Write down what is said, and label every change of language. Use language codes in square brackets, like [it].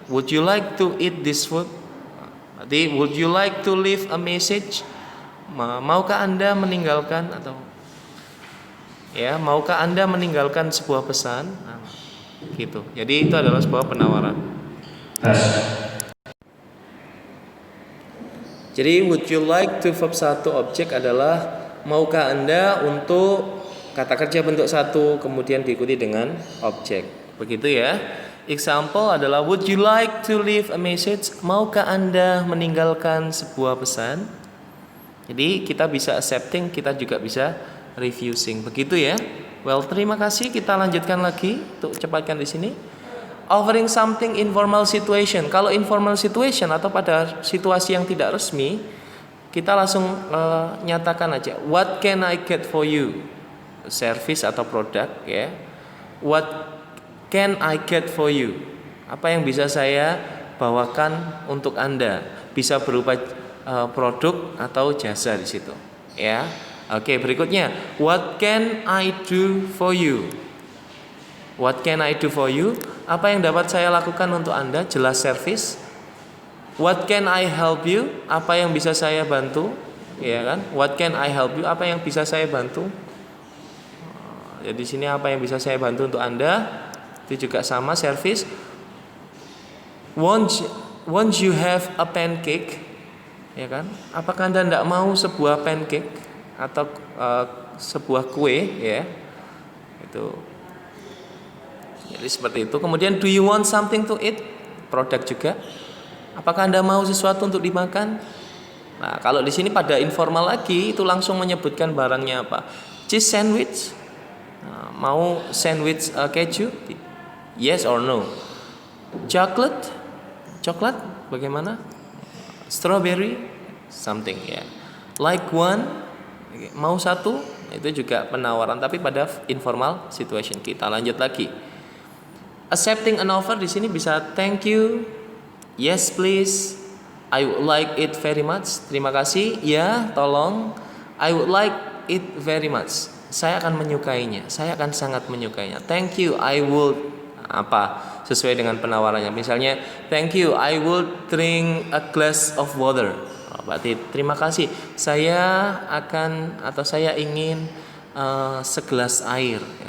[en] Would you like to eat this food? [id] Berarti [en] would you like to leave a message? [id] Maukah Anda meninggalkan atau ya, maukah Anda meninggalkan sebuah pesan? Nah, gitu. Jadi itu adalah sebuah penawaran. Jadi [en] would you like to verb 1 objek [id] adalah maukah Anda untuk kata kerja bentuk 1 kemudian diikuti dengan objek. Begitu ya. [en] Example adalah would you like to leave a message? [id] Maukah Anda meninggalkan sebuah pesan? Jadi kita bisa accepting, kita juga bisa refusing. Begitu ya. Well, terima kasih. Kita lanjutkan lagi untuk cepatkan di sini. [en] Offering something informal situation. [id] Kalau informal situation atau pada situasi yang tidak resmi, kita langsung nyatakan aja. [en] What can I get for you? [id] Service atau produk ya. [en] What can I get for you? [id] Apa yang bisa saya bawakan untuk Anda? Bisa berupa produk atau jasa di situ. Ya. Oke, berikutnya. [en] What can I do for you? What can I do for you? [id] Apa yang dapat saya lakukan untuk Anda? Jelas service. [en] What can I help you? [id] Apa yang bisa saya bantu? Ya kan? [en] What can I help you? [id] Apa yang bisa saya bantu? Jadi di sini apa yang bisa saya bantu untuk Anda? Itu juga sama, service. [en] Once you have a pancake, [id] ya kan? Apakah Anda tidak mau sebuah pancake atau sebuah kue, ya? Itu. Jadi seperti itu. [en] Kemudian do you want something to eat? [id] Produk juga. Apakah Anda mau sesuatu untuk dimakan? Nah, kalau di sini pada informal lagi itu langsung menyebutkan barangnya apa. [en] Cheese sandwich. [id] Nah, mau sandwich keju? [en] Yes or no. Chocolate? [id] Coklat bagaimana? Strawberry? Something ya. [en] Like one? [id] Mau satu? Itu juga penawaran tapi pada informal situation. Kita lanjut lagi. [en] Accepting an offer [id] di sini bisa [en] thank you. Yes please. I would like it very much. [id] Terima kasih. Ya, tolong. [en] I would like it very much. [id] Saya akan menyukainya. Saya akan sangat menyukainya. [en] Thank you. I would [id] apa? Sesuai dengan penawarannya. Misalnya, thank you. [en] I would drink a glass of water. [id] Berarti terima kasih. Saya akan atau saya ingin segelas air.